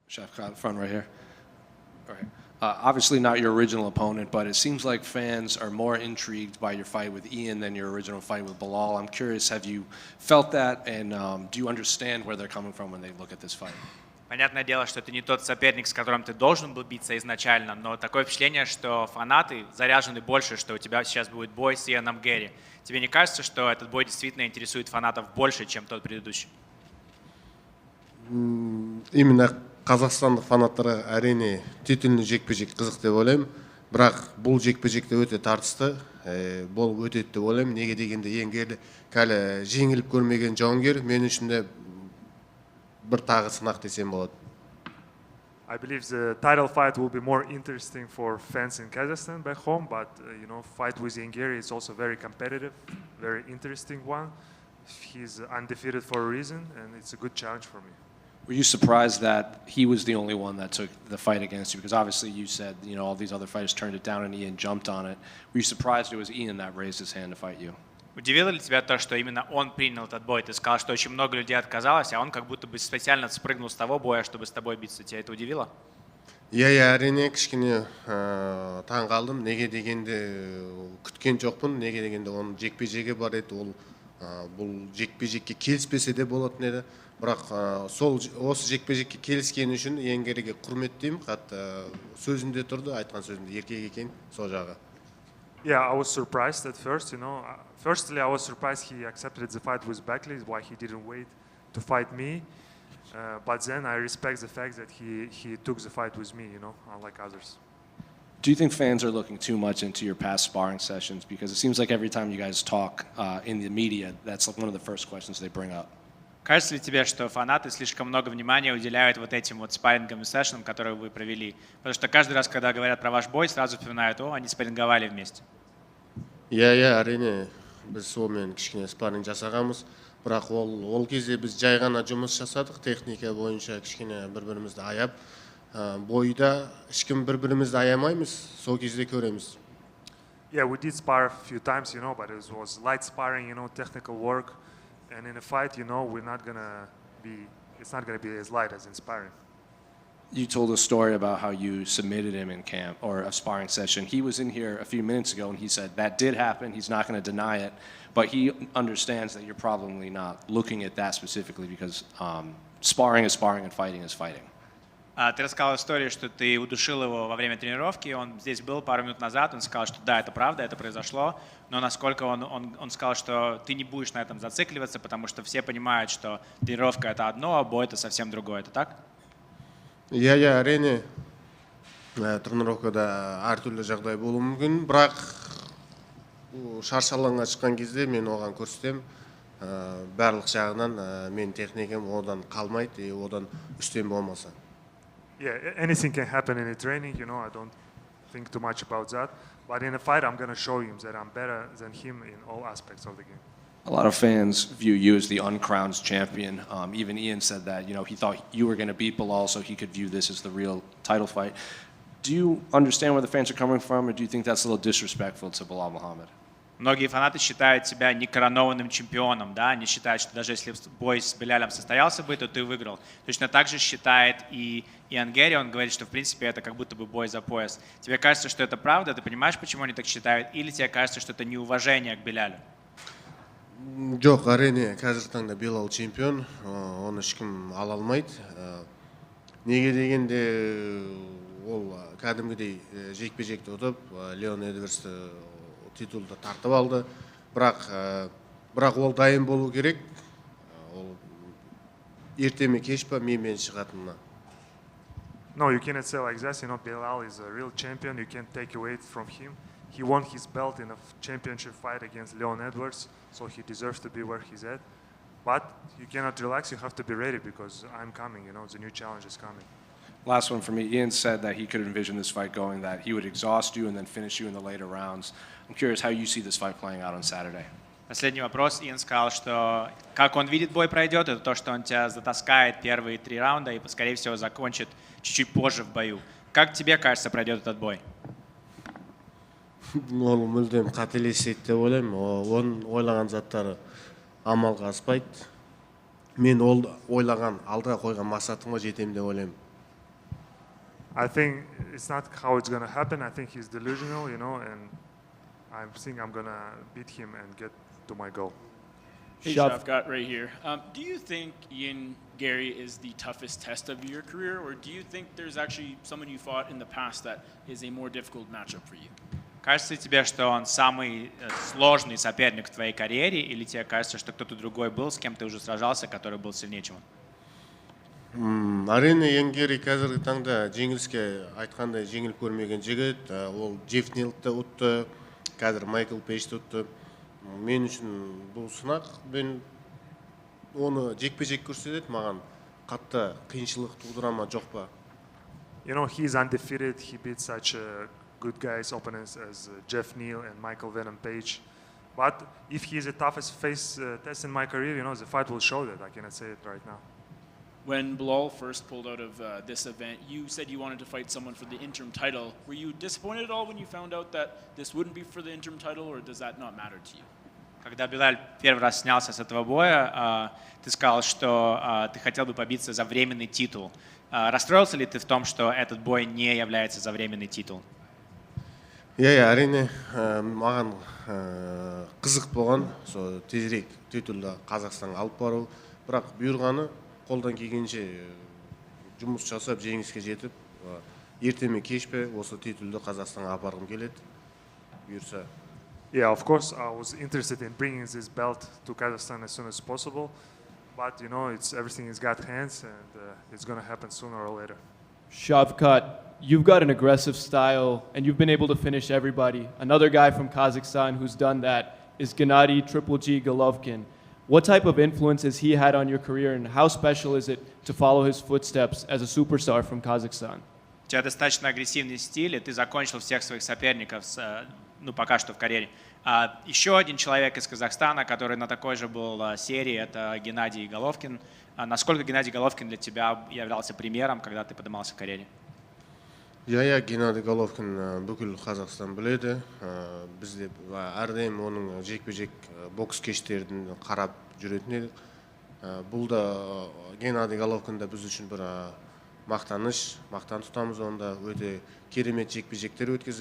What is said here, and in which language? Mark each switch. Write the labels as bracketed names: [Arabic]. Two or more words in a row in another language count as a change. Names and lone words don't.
[English] Shavkat, front right here. All right. Obviously not your original opponent, but it seems like fans are more intrigued by your fight with Ian than your original fight with Bilal. I'm curious, have you felt that, and do you understand where they're coming from when they look at this fight? [Russian] Понятное дело, что это не тот соперник, с которым ты должен был биться изначально, но такое впечатление, что фанаты заряжены больше, что у тебя сейчас будет бой с Ианом Гэри. Тебе не кажется, что этот бой действительно интересует фанатов больше, чем тот предыдущий? [Kazakh] Именно қазақстандық фанаттарға әрине титульный жекпе-жек қызық деп ойлаймын. Бірақ бұл жекпе-жекте өте тартысты, болып өтеді деп ойлаймын. Неге дегенде ең кәлі жеңіліп көрмеген жауынгер мен үшін де бір тағы сынақ десем болады. [English] I believe the title fight will be more interesting for fans in Kazakhstan back home, but fight with Garry is also very competitive, very interesting one. He's undefeated for a reason, and it's a good challenge for me. Were you surprised that he was the only one that took the fight against you? Because obviously you said, all these other fighters turned it down and Ian jumped on it. Were you surprised it was Ian that raised his hand to fight you? [Russian] Удивило ли тебя то, что именно он принял этот бой? Ты сказал, что очень много людей отказалось, а он как будто бы специально спрыгнул с того боя, чтобы с тобой биться. Тебя это удивило? [Kazakh] Иә, әрине кішкене таң қалдым. Неге дегенде күткен жоқпын. Неге дегенде оның жекпе-жегі бар еді. Ол бұл жекпе-жекке келіспесе де болатын еді. Бірақ осы жекпе-жекке келіскені үшін Гарryге құрметтеймін. Қатты сөзінде тұрды, айтқан сөзінде еркек екен сол жағы. [English] Yeah, I was surprised at first, Firstly, I was surprised he accepted the fight with Beckley, why he didn't wait to fight me. But then I respect the fact that he took the fight with me, unlike others. Do you think fans are looking too much into your past sparring sessions? Because it seems like every time you guys talk in the media, that's like one of the first questions they bring up. [Russian] Кажется ли тебе, что фанаты слишком много внимания уделяют вот этим вот спаррингам и сессионам, которые вы провели? Потому что каждый раз, когда говорят про ваш бой, сразу вспоминают, они спарринговали вместе. [Kazakh] Иә, әрине біз сонымен кішкене спарринг жасағанбыз. Бірақ ол кезде біз жай ғана жұмыс жасадық, техника бойынша кішкене бір-бірімізді аяп. Бойда ешкім бір-бірімізді аямаймыз, сол кезде көреміз. [English] Yeah, we did spar a few times, but it was light sparring, technical work. And in a fight, it's not gonna be as light as in sparring. You told a story about how you submitted him in camp or a sparring session. He was in here a few minutes ago and he said that did happen. He's not going to deny it, but he understands that you're probably not looking at that specifically because sparring is sparring and fighting is fighting. [Russian] Ты рассказал историю, что ты удушил его во время тренировки, он здесь был пару минут назад, он сказал, что да, это правда, это произошло, но насколько он сказал, что ты не будешь на этом зацикливаться, потому что все понимают, что тренировка это одно, а бой это совсем другое, это так? [Kazakh] Иә, әрине тренировкада әртүрлі жағдай болуы мүмкін, бірақ шаршы алаңға шыққан кезде мен оған көрсетем, барлық жағынан мен техникам одан қалмайды, одан үстем болмаса. [English] Yeah, anything can happen in a training, I don't think too much about that. But in a fight, I'm going to show him that I'm better than him in all aspects of the game. A lot of fans view you as the uncrowned champion. Even Ian said that, he thought you were going to beat Bilal so he could view this as the real title fight. Do you understand where the fans are coming from, or do you think that's a little disrespectful to Bilal Muhammad? [Russian] Многие фанаты считают себя некоронованным чемпионом, да, они считают, что даже если бой с Белялем состоялся бы, то ты выиграл. Точно так же считает и Иан Гэри, он говорит, что в принципе это как будто бы бой за пояс. Тебе кажется, что это правда, ты понимаешь, почему они так считают, или тебе кажется, что это неуважение к Белялю? [Kazakh] Жоқ, әрине, қазір таңда Билал чемпион, оны ешкім ала алмайды. Неге дегенде ол кәдімгідей жекпе-жекті ұтып, Леон Эдвардсты титулды тартып алды. Бірақ ол дайын болу керек. Ол ерте ме кеш па менімен шығатынына. [English] No, you cannot say like this. Bilal is a real champion. You can't take away from him. He won his belt in a championship fight against Leon Edwards, so he deserves to be where he's at. But you cannot relax. You have to be ready because I'm coming. The new challenge is coming. Last one for me. Ian said that he could envision this fight going, that he would exhaust you and then finish you in the later rounds. I'm curious how you see this fight playing out on Saturday. [Russian] Последний вопрос. Иэн сказал, что как он видит бой пройдет, это то, что он тебя затаскает первые 3 раунда и, скорее всего, закончит чуть-чуть позже в бою. Как тебе кажется, пройдет этот бой? [Kazakh] Ол мүлдем қателеседі деп ойлаймын. Оның ойлаған заттары амалға аспайды. Мен ол ойлаған, алдыға қойған мақсатыма жетемін деп ойлаймын. [English] I think it's not how it's going to happen. I think he's delusional, you know, and I think I'm going to beat him and get to my goal. Hey, Shavkat, right here. Do you think Garry is the toughest test of your career, or do you think there's actually someone you fought in the past that is a more difficult matchup for you? [Russian] Кажется тебе, что он самый сложный соперник в твоей карьере, или тебе кажется, что кто-то другой был, с кем ты уже сражался, который был сильнее, чем он? [Kazakh] Әрине Герри қазіргі таңда жеңіліске айтқандай жеңіліп көрмеген жігіт, ол Джефф Нилді ұтты, қазір Майкл Пейджді ұтты. Мен үшін бұл сынақ, мен оны жекпе-жек көрсетеді, маған қатты қиыншылық тудыра ма жоқ па? [English] You know, he's undefeated. He beat such good guys, opponents as Jeff Neal and Michael Venom Page. But if he's the toughest test in my career, you know, the fight will show that. I cannot say it right now. When Bilal first pulled out of this event, you said you wanted to fight someone for the interim title. Were you disappointed at all when you found out that this wouldn't be for the interim title, or does that not matter to you? [Russian] Когда Билаль первый раз снялся с этого боя, ты сказал, что ты хотел бы побиться за временный титул. Расстроился ли ты в том, что этот бой не является за временный титул? [Kazakh] Әрине, маған қызық болған, сол тезірек титулды Қазақстанға алып бару, бірақ бұйырғаны қолдан келгенше жұмыс жасап жеңіске жетіп, ерте ме кеш пе осы титулды Қазақстанға апарғым келеді. Бұйырса. [English] Yeah, of course, I was interested in bringing this belt to Kazakhstan as soon as possible, but you know, everything is God's hands, and it's going to happen sooner or later. Shavkat, you've got an aggressive style, and you've been able to finish everybody. Another guy from Kazakhstan who's done that is Gennady Triple G Golovkin. What type of influence has he had on your career, and how special is it to follow his footsteps as a superstar from Kazakhstan? [Russian] У тебя достаточно агрессивный стиль, и ты закончил всех своих соперников, пока что в карьере. Еще один человек из Казахстана, который на такой же был серии, это Геннадий Головкин. Насколько Геннадий Головкин для тебя являлся примером, когда ты поднимался в карьере? [Kazakh] Геннадий Головкин бүкіл Қазақстан біледі. Бізде әрдайым оның жекпе-жек бокс кештерін қарап жүретін едік. Бұл да Геннадий Головкин да біз үшін бір мақтан тұтамыз, онда өте керемет жекпе-жектер өткізді.